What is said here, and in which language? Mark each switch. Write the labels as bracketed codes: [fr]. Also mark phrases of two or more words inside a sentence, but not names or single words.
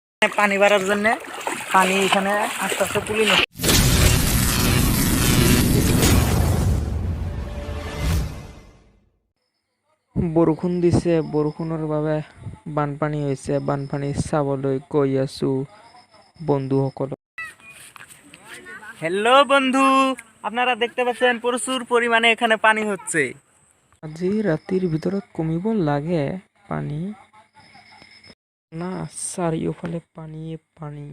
[bn] পানি বাড়ার জন্য পানি এখানে আস্তে আস্তে তুলে নিচ্ছে। [as] বৰষুণ দিছে, বৰষুণৰ বাবে বানপানী হৈছে। বানপানী চাবলৈ গৈ আছো বন্ধুসকলক। [bn] হ্যালো বন্ধু, আপনারা দেখতে পাচ্ছেন প্রচুর পরিমাণে এখানে পানি হচ্ছে। [as] আজি ৰাতিৰ ভিতৰত কমিব লাগে পানী না, চাৰিওফালে পানীয়ে পানী।